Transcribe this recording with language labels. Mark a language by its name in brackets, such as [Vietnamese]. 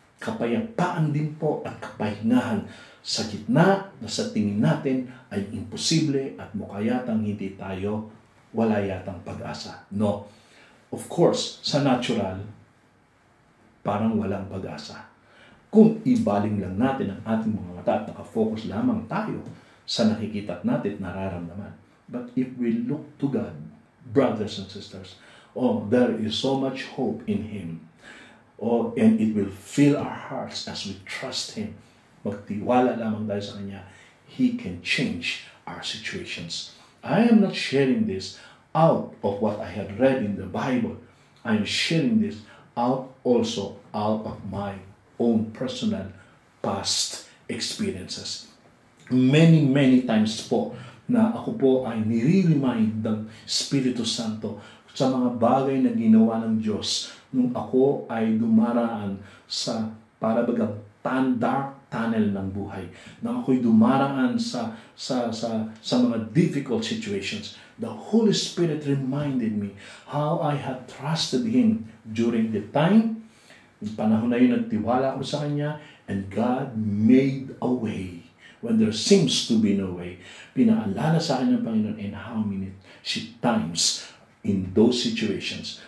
[Filipino] Kapayapaan din po at kapahingahan sa gitna na sa tingin natin ay imposible at mukha yatang hindi tayo, wala yatang pag-asa. No. Of course, sa natural, parang walang pag-asa. Kung ibaling lang natin ang ating mga mata at nakafocus lamang tayo sa nakikita natin at nararamdaman. [English] But if we look to God, brothers and sisters, there is so much hope in Him. And it will fill our hearts as we trust Him [Filipino] magtiwala lamang tayo sa Kanya. [English] He can change our situations. I am not sharing this out of what I had read in the Bible. I am sharing this out of my own personal past experiences. [Filipino] Many times po na ako po ay nire-remind ng Espiritu Santo sa mga bagay na ginawa ng Diyos nung ako ay dumaraan sa parabagang dark tunnel ng buhay. Nang ako'y dumaraan sa mga difficult situations. [English] The Holy Spirit reminded me how I had trusted Him during the time. [Filipino] Yung panahon na yun, nagtiwala ako sa Kanya, [English] and God made a way when there seems to be no way. [Filipino] Pinaalala sa akin ng Panginoon [English] and how many times in those situations.